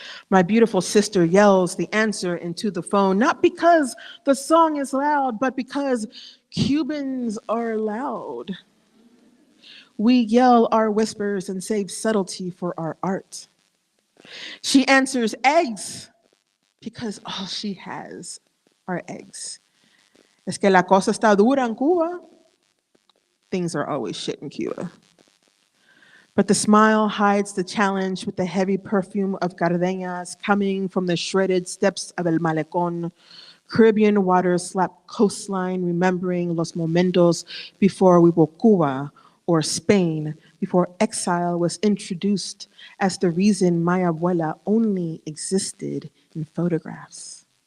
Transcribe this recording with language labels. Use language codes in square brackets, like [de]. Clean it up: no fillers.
[en] My beautiful sister yells the answer into the phone, not because the song is loud, but because Cubans are loud. We yell our whispers and save subtlety for our art. She answers eggs because all she has are eggs. [es] Es que la cosa está dura en Cuba. [en] Things are always shit in Cuba. But the smile hides the challenge with the heavy perfume of Cardeñas coming from the shredded steps of El Malecón. Caribbean waters slap coastline, remembering [es] los momentos [en] before we were Cuba or Spain, before exile was introduced as the reason my abuela only existed in photographs.